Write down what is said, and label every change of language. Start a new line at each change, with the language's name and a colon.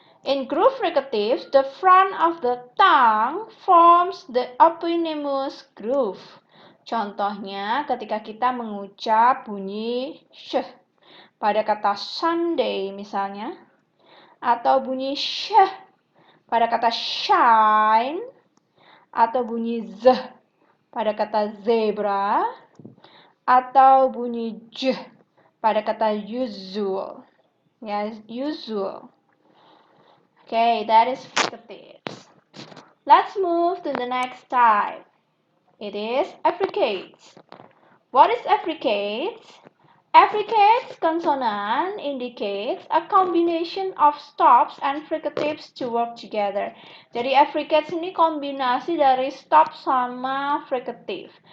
English: In groove fricatives, the front of the tongue forms the eponymous groove.
Indonesian: Contohnya ketika kita mengucap bunyi sh pada kata Sunday misalnya, atau bunyi sh pada kata shine, atau bunyi z pada kata zebra, atau bunyi j pada kata usual. Ya, usual.
English: Okay, that is fricatives. Let's move to the next type. It is affricates. What is affricates? Affricates consonant indicates a combination of stops and fricatives to work together.
Indonesian: Jadi affricates ini kombinasi dari stop sama fricative.